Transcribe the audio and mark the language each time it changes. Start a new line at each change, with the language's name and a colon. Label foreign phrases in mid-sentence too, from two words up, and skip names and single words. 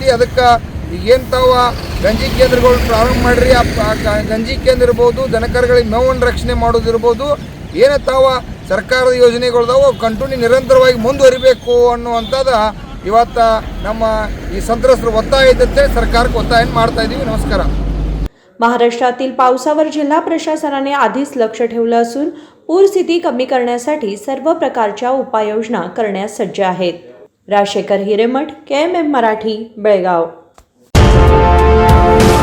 Kannada: ಅದಕ್ಕೆ ಈಗೇನು ತಾವು ಗಂಜಿ ಕೇಂದ್ರಗಳು ಪ್ರಾರಂಭ ಮಾಡಿರಿ, ಆ ಗಂಜಿ ಕೇಂದ್ರ ಇರ್ಬೋದು, ದನಕರುಗಳಿಗೆ ಮೇವನ್ನು ರಕ್ಷಣೆ ಮಾಡೋದಿರ್ಬೋದು, ಏನು ತಾವು ಸರ್ಕಾರದ ಯೋಜನೆಗಳದಾವು ಕಂಟಿನ್ಯೂ ನಿರಂತರವಾಗಿ ಮುಂದುವರಿಬೇಕು ಅನ್ನುವಂಥದ್ದು ಇವತ್ತು ನಮ್ಮ ಈ ಸಂತ್ರಸ್ತರ ಒತ್ತಾಯ ಇದ್ದಂತೆ ಸರ್ಕಾರಕ್ಕೆ ಒತ್ತಾಯ ಮಾಡ್ತಾ ಇದ್ದೀವಿ. ನಮಸ್ಕಾರ.
Marathi: महाराष्ट्रातील पावसावर जिल्हा प्रशासनाने आधीच लक्ष ठेवलं असून पूरस्थिती कमी करण्यासाठी सर्व प्रकारच्या उपाययोजना करण्यास सज्ज आहेत. राजशेखर हिरेमठ, KMM मराठी, बेळगाव.